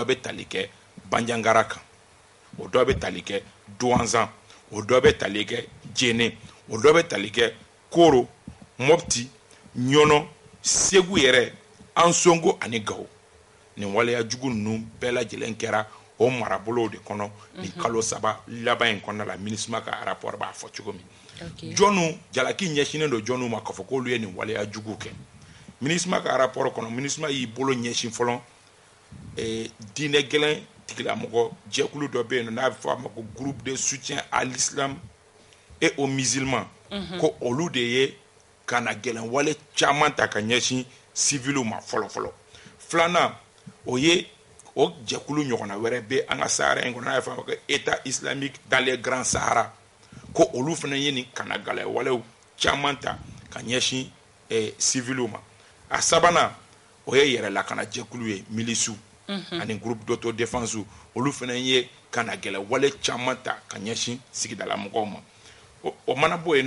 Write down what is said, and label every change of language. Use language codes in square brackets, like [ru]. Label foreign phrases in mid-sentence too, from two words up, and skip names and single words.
[bm] bɛ tali kɛ Bandiangara kan o dɔ bɛ tali kɛ Douanzan o dɔ bɛ tali kɛ Djéné o dɔ bɛ tali kɛ Koro Mopti Ɲɔnɔ Segu yɛrɛ Ansongo ani Gawo nin waleya jugu ninnu bɛɛ lajɛlen kɛra o marabolo de kɔnɔ ni kalo 3 laban in kɔnɔ la MINUSMA ka rapport b'a fɔ cogo min jɔnnu jalaki ɲɛsinen don jɔnnu ma k'a fɔ k'olu ye nin waleya jugu kɛ MINUSMA ka rapport kɔnɔ MINUSMA y'i bolo ɲɛsin fɔlɔ diinɛ gɛlɛn tigilamɔgɔ jɛkulu dɔ bɛ yen n'a bɛ fɔ a ma ko [fr] groupe de soutien à l'islam et aux musulmans [bm] ko olu de ye kana gɛlɛn wale caman ta ka ɲɛsin civiliw ma fɔlɔ fɔlɔ filanan o ye o jɛkulu ɲɔgɔnna wɛrɛ bɛ an ka Sahara in kɔnɔ n'a bɛ fɔ a ma ko [fr] état islamique dans les grands Sahara [bm] ko olu fana ye nin kana gɛlɛn walew caman ta ka ɲɛsin civiliw ma a sabanan o ye yɛrɛ lakana jɛkulu ye milisiw ani [fr] groupe d'autodéfense [bm] olu fana ye kana gɛlɛn wale caman ta ka ɲɛsin sigidala mɔgɔw ma o mana bɔ yen